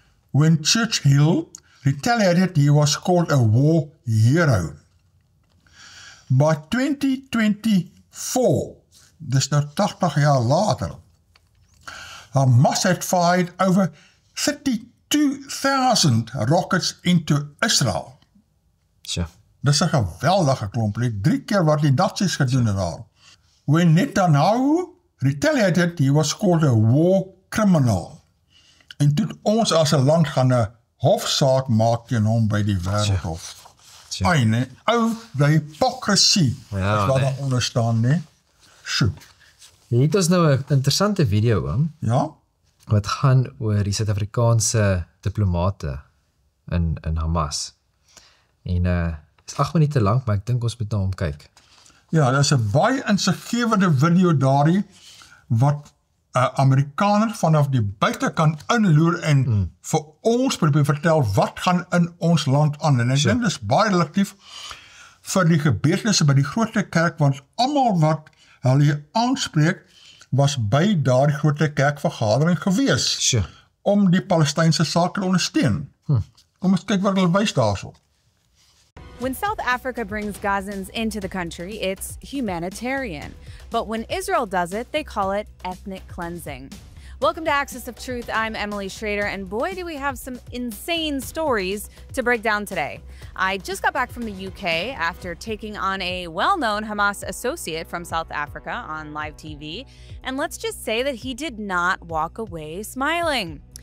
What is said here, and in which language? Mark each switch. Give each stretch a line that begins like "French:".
English: When Churchill retaliated, he was called a war hero. By 2024,
Afrikaans: dis nou 80 jaar later,
English: Hamas had fired over 32,000 rockets into Israel.
Afrikaans: Tja. Dis 'n geweldige klomp, 3 keer wat die Nazis gedoen het daar.
English: When Netanyahu retaliated, he was called a war criminal.
Afrikaans: En toe ons as 'n land gaan 'n hofsaak maak teen hom by die Wêreldhof. Ai nee, die hypocrisie Ja, is wat nee. daar onder staan, nee. Sjoe. Hier het ons nou 'n interessante video oom, Ja? wat gaan oor die Suid-Afrikaanse diplomate in Hamas. En is 8 minute lank, maar ek dink ons moet na hom kyk. Ja, dit is 'n baie insiggewende video daarin wat 'n Amerikaner vanaf die buitekant inloer en vir ons probeer vertel wat gaan in ons land aan. En ek dink dis baie relatief vir die gebeurtenisse by die Grote Kerk, want almal wat hulle aanspreek was by daardie Grote Kerkvergadering gewees Sjoe. om die Palestynse saak te ondersteun. Kom ons kyk wat hulle wys daarso.
English: When South Africa brings Gazans into the country, it's humanitarian. But when Israel does it, they call it ethnic cleansing. Welcome to Axis of Truth. I'm Emily Schrader, and boy, do we have some insane stories to break down today. I just got back from the UK after taking on a well-known Hamas associate from South Africa on live TV, and let's just say that he did not walk away smiling.